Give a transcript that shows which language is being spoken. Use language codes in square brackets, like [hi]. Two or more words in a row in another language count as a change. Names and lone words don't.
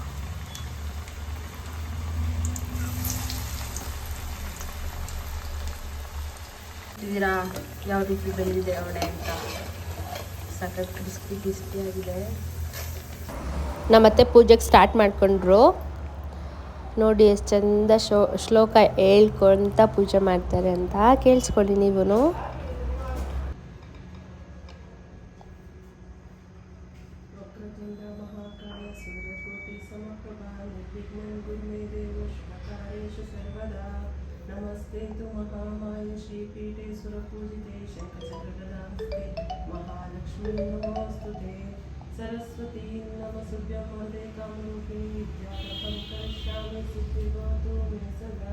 [kn] ಯಾವ ರೀತಿ ಬೆಂದಿದೆ ವಡೆ ಅಂತ, ಸಖತ್ ಕ್ರಿಸ್ಪಿ ಆಗಿದೆ. ನಮ್ಮತ್ತೆ ಪೂಜೆಗೆ ಸ್ಟಾರ್ಟ್ ಮಾಡ್ಕೊಂಡ್ರು ನೋಡಿ, ಎಷ್ಟು ಚಂದ ಶ್ಲೋಕ ಹೇಳ್ಕೊಂತ ಪೂಜೆ ಮಾಡ್ತಾರೆ ಅಂತ ಕೇಳಿಸ್ಕೊಳ್ಳಿ ನೀವು. [sa] नमस्ते तु महामाय श्रीपीठे सुरपूजिते शंखचक्रगदास्ते महालक्ष्मी नमोस्तुते सरस्वती नमस्तुभ्यं वन्दे कामरूपिणी विद्यारम्भं करिष्यामि सिद्धिर्भवतु मे सदा.